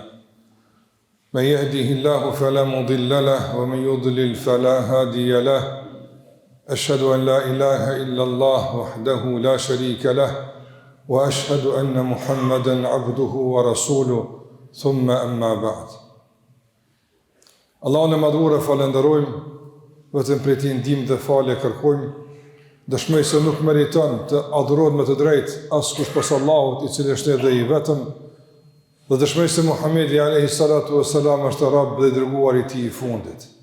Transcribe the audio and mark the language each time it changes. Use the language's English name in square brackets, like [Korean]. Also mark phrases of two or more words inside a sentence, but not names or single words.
[Arabic] من يهده الله فلا مضل له ومن يضلل فلا هادي له. أشهد أن لا إله إلا الله وحده لا شريك له وأشهد أن محمدا عبده ورسوله ثم أما بعد. [Albanian] Allahun e madhur e falenderojmë, vetëm prej tij ndihmë dhe falje kërkojmë. Dëshmoj se nuk meriton të adhurohet me të drejtë askush pas Allahut, i cili është edhe i vetëm. Dhe dëshmoj se Muhamedi [Arabic] عليه الصلاة والسلام [Albanian] është Rabb dhe dërguari i tij i fundit.